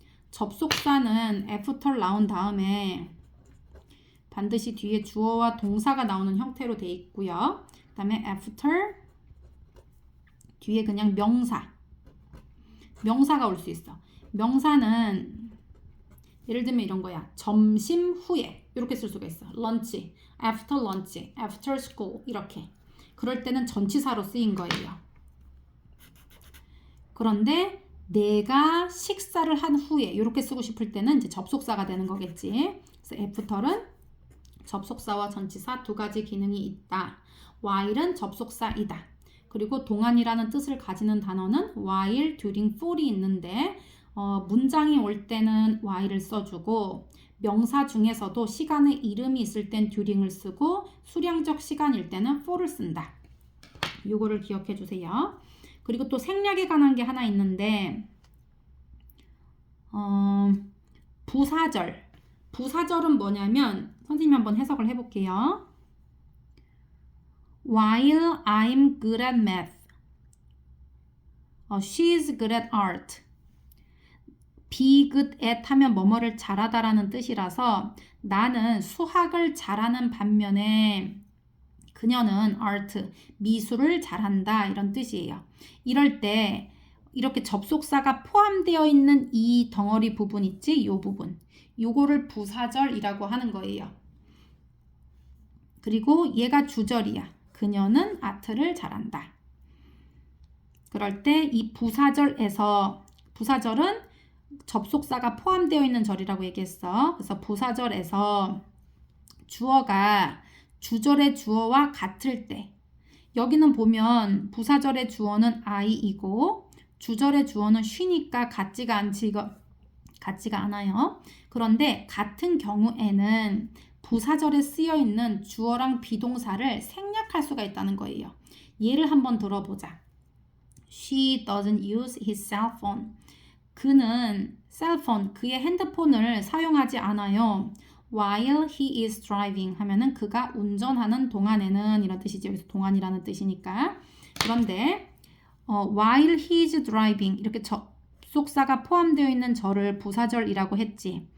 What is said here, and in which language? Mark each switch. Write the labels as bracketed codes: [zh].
[ko] 접속사는 after 나온 다음에 반드시 뒤에 주어와 동사가 나오는 형태로 돼 있고요. 그 다음에 after 뒤에 그냥 명사가 올 수 있어. 명사는 예를 들면 이런 거야. 점심 후에 이렇게 쓸 수가 있어. [en] lunch, after lunch, after school [ko] 이렇게. 그럴 때는 전치사로 쓰인 거예요. 그런데 내가 식사를 한 후에 이렇게 쓰고 싶을 때는 이제 접속사가 되는 거겠지. 그래서 after는 접속사와 전치사 2가지 기능이 있다. while은 접속사이다. 그리고 동안이라는 뜻을 가지는 단어는 while, during, for이 있는데 문장이 올 때는 while을 써주고 명사 중에서도 시간의 이름이 있을 땐 during을 쓰고 수량적 시간일 때는 for를 쓴다. 요거를 기억해 주세요. 그리고 또 생략에 관한 게 하나 있는데 부사절. 부사절은 뭐냐면 선생님이 한번 해석을 해볼게요. [en] While I'm good at math, she's good at art. [ko] be good at 하면 뭐뭐를 잘하다라는 뜻이라서 나는 수학을 잘하는 반면에 그녀는 art, 미술을 잘한다 이런 뜻이에요. 이럴 때 이렇게 접속사가 포함되어 있는 이 덩어리 부분 있지? 이 부분. 요거를 부사절이라고 하는 거예요. 그리고 얘가 주절이야. 그녀는 아트를 잘한다. 그럴 때 이 부사절에서 부사절은 접속사가 포함되어 있는 절이라고 얘기했어. 그래서 부사절에서 주어가 주절의 주어와 같을 때 여기는 보면 부사절의 주어는 I이고 주절의 주어는 she니까 같지가 않아요. 그런데 같은 경우에는 부사절에 쓰여 있는 주어랑 비동사를 생략할 수가 있다는 거예요. 예를 한번 들어보자. [en] She doesn't use his cell phone. [ko] 그는 셀폰, 그의 핸드폰을 사용하지 않아요. [en] While he is driving [ko] 하면은 그가 운전하는 동안에는 이런 뜻이죠. 여기서 동안이라는 뜻이니까. 그런데 [en] while he is driving [ko] 이렇게 접속사가 포함되어 있는 절을 부사절이라고 했지.